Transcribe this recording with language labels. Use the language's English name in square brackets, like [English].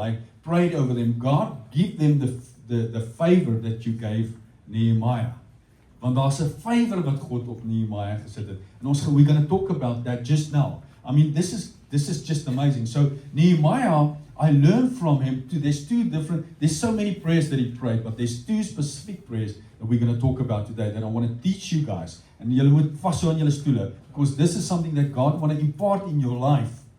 [English] I prayed over them. God, give them the favor that you gave Nehemiah. [Afrikaans] Want daar's 'n favor wat God op Nehemiah gesit het. [English] And we're going to talk about that just now. I mean, this is just amazing. So Nehemiah, I learned from him too. There's so many prayers that he prayed, but there's two specific prayers that we're going to talk about today that I want to teach you guys. [Afrikaans] en julle moet vashou aan julle stoele, [English] because this is something that God want to impart in your life.